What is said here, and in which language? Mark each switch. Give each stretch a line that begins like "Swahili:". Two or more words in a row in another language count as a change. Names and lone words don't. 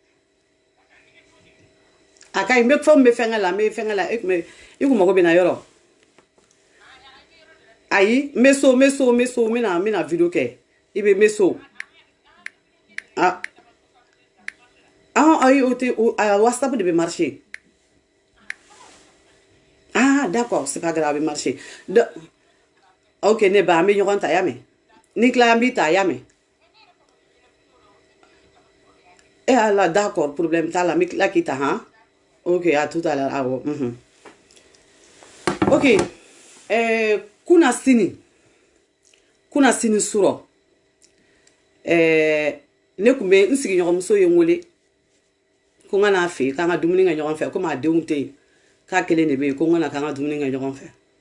Bambara: a ka ɲi n bɛ fɛnw bɛ fɛnkɛ la n bɛ fɛnkɛ la i kun mago bɛ na yɔrɔ ayi n bɛ so n bɛna video kɛ i bɛ n bɛ so ayi o tɛ WhatsApp de bɛ
French: marché d'accord c'est pas grave marché ok
Bambara: ne ba an bɛ ɲɔgɔn ta y'a mɛn ni tila an b'i ta y'a mɛn ala
French: d'accord problème
Bambara: t'a la n bɛ tila k'i ta han ok
French: à tout à l'heure
Bambara: awɔ ok kuna sini surɔ ne tun bɛ n sigiɲɔgɔnmuso ye n wele ko n ka n'a fɛ yen k'an ka dumuni kɛ ɲɔgɔn fɛ komi a denw tɛ yen k'a kelen de bɛ yen ko n ka na k'an ka dumuni kɛ ɲɔgɔn fɛ